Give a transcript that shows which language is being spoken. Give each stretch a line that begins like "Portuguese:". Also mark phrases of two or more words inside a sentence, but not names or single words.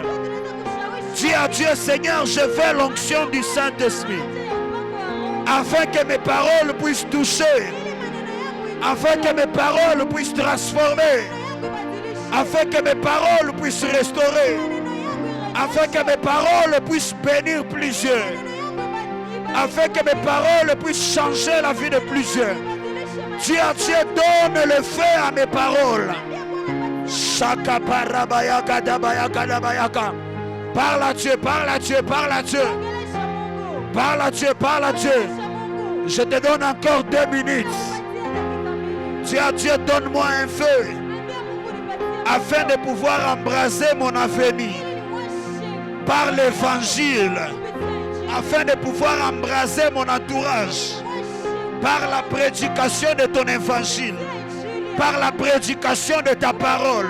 French: Dis à Dieu, Seigneur, je veux l'onction du Saint-Esprit, afin que mes paroles puissent toucher, afin que mes paroles puissent transformer, afin que mes paroles puissent restaurer, afin que mes paroles puissent bénir plusieurs, afin que mes paroles puissent changer la vie de plusieurs. Dis à Dieu, donne le feu à mes paroles. Shaka parabayaka dabayaka dabayaka. Parle à Dieu, parle à Dieu, parle à Dieu. Parle à Dieu, parle à Dieu. Je te donne encore 2 minutes. Dis à Dieu, donne-moi un feu afin de pouvoir embraser mon avenir par l'évangile, afin de pouvoir embraser mon entourage par la prédication de ton évangile, par la prédication de ta parole.